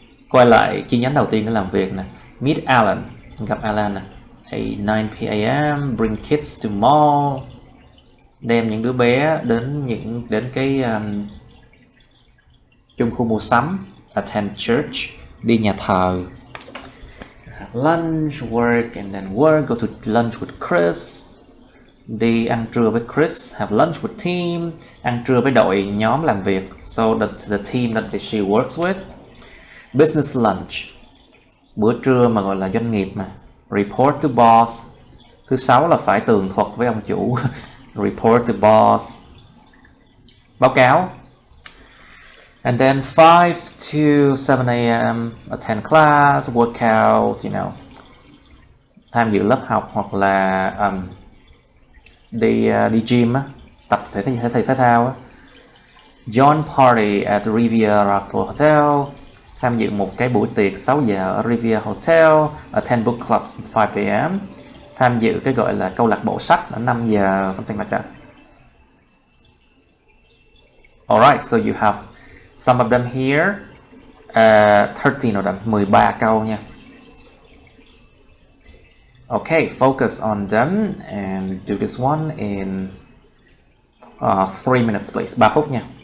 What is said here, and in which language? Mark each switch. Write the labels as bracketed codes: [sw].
[vi] Quay lại chi nhánh đầu tiên để làm việc nè. [en] Meet Alan, [vi] gặp Alan nè. [en] At 9 p.m. bring kids to mall. [vi] Đem những đứa bé đến cái chung khu mua sắm. [en] Attend church, [vi] đi nhà thờ. [en] Have lunch, work and then work. Go to lunch with Chris. [vi] Đi ăn trưa với [en] Chris. Have lunch with team. [vi] Ăn trưa với đội nhóm làm việc. [en] So the team that she works with. Business lunch, [vi] bữa trưa mà gọi là doanh nghiệp mà. [en] Report to boss. [vi] Thứ sáu là phải tường thuật với ông chủ. [en] Report to boss, [vi] báo cáo. [en] And then 5 to 7 a.m. attend class, workout, [vi] tham dự lớp học hoặc là đi gym á, tập thể thao á. [en] Join party [vi] at Riviera Hotel, tham dự một cái buổi tiệc 6 giờ ở Riviera Hotel. [en] Attend book clubs 5 p.m. [vi] tham dự cái gọi là câu lạc bộ sách ở 5 giờ, [en] something like that. Alright, so you have some of them here. 13 of them, [vi] 13 câu nha. [en] Okay, focus on them and do this one in 3 minutes please, [vi] 3 phút nha.